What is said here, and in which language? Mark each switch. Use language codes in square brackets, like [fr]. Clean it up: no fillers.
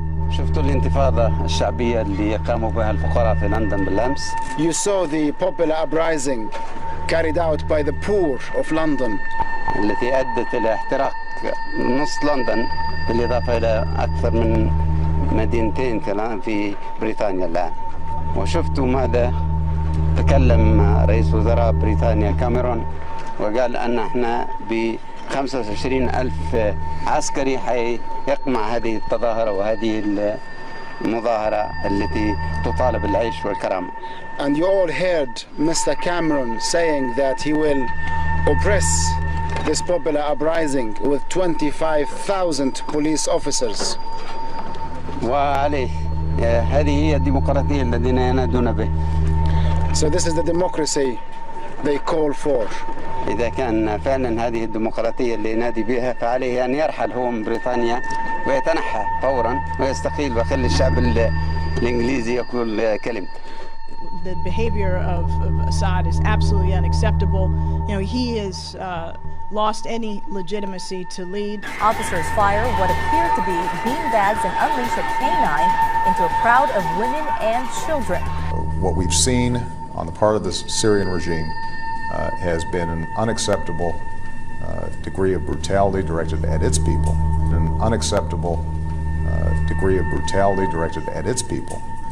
[ar] شفتوا الانتفاضة الشعبية اللي قاموا بها الفقراء في لندن بالأمس. [en] You saw the popular uprising carried out by the poor of London. [ar] التي أدت إلى احتراق نصف لندن بالإضافة إلى أكثر من مدينتين في بريطانيا الآن. وشفتوا ماذا تكلم رئيس وزراء بريطانيا كاميرون وقال أن احنا ب 25,000 عسكري حيقمع هذه التظاهرة وهذه المظاهرة التي تطالب بالعيش والكرامة. [en] And you all heard Mr. Cameron saying that he will oppress this popular uprising with 25,000 police officers. [ar] وعليه هذه هي الديمقراطية الذين ينادون به. [en] So this is the democracy they call for. [ar] إذا كان فعلا هذه الديمقراطية اللي ينادي بها فعليه أن يرحل هو من بريطانيا ويتنحى فورا ويستقيل ويخلي الشعب الإنجليزي يقول كلمته. [en] The behavior of Assad is absolutely unacceptable. You know, he has lost any legitimacy to lead. Officers fire what appear to be beanbags and unleash a canine into a crowd of women and children. What we've seen on the part of the Syrian regime has been an unacceptable degree of brutality directed at its people, an unacceptable degree of brutality directed at its people.